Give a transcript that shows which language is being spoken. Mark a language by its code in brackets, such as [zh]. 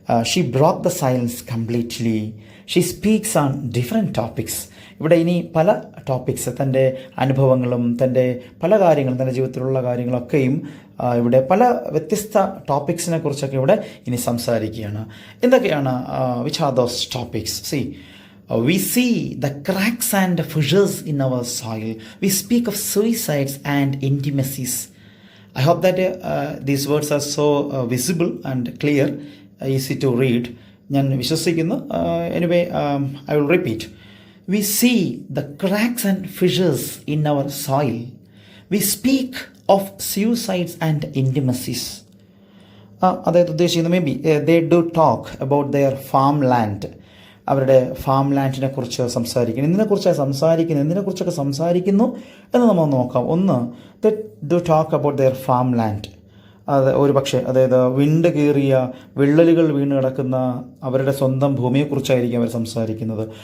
[en] She broke the silence completely. She speaks on different topics. [ml] ഇവിടെ ഇനി പല topics, തൻ്റെ അനുഭവങ്ങളും തൻ്റെ പല കാര്യങ്ങളും, തൻ്റെ ജീവിതത്തിലുള്ള കാര്യങ്ങളൊക്കെയും ഇവിടെ പല വ്യത്യസ്ത ടോപ്പിക്സിനെ കുറിച്ചൊക്കെ ഇവിടെ ഇനി സംസാരിക്കുകയാണ്. എന്തൊക്കെയാണ്? [en] Which are those topics? See, we see the cracks and fissures in our soil. We speak of suicides and intimacies. I hope that these words are so visible and clear, easy to read. [ml] ഞാൻ വിശ്വസിക്കുന്നു. [en] Anyway, I will repeat. We see the cracks and fissures in our soil. We speak of suicides and intimacies. [ml] അതായത് ഉദ്ദേശിക്കുന്നത് [en] Maybe they do talk about their farmland. [ml] അവരുടെ farm ലാൻഡിനെ കുറിച്ച് സംസാരിക്കുന്നു. എന്തിനെക്കുറിച്ചൊക്കെ സംസാരിക്കുന്നു എന്ന് നമ്മൾ നോക്കാം. ഒന്ന്, [en] They do talk about their farm land. [ml] അത് ഒരു പക്ഷേ, അതായത് വിണ്ട് കീറിയ വിള്ളലുകൾ വീണ് കിടക്കുന്ന അവരുടെ സ്വന്തം ഭൂമിയെക്കുറിച്ചായിരിക്കും അവർ സംസാരിക്കുന്നത്.